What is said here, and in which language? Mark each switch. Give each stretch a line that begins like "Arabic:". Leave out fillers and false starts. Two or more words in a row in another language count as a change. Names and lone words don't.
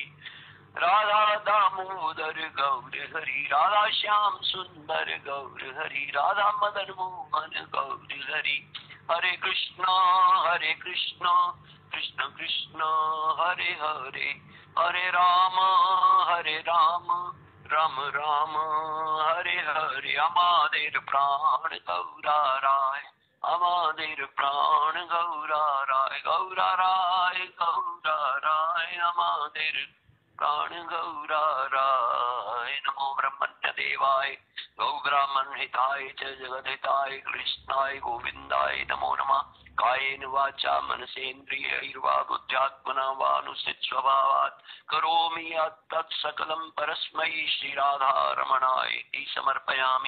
Hindi: राधा दामोदर गौर हरि, राधा श्याम सुंदर गौर हरि। राधा मदन मोहन गौर हरि। हरे कृष्णा कृष्ण कृष्ण हरे हरे, हरे राम राम राम हरे हरे।
Bangla: আমাদের প্রাণ গৌরা রায়, আমাদের প্রাণ গৌরা রায়, গৌরা রায় গৌরা রায়। আমাদের প্রাণ গৌরা রায়।
Sanskrit: नमो देवाय गौ ब्राह्मण हिताय च जगद हिताय कृष्णाय गोविंदाय नमो नमः। कायेन वाचा मनसेन्द्रियैर्वा बुद्ध्यात्मना वानुसित स्वभावात् करोमि यत् सकलं परस्मै श्रीराधारमणाय इति समर्पयामि।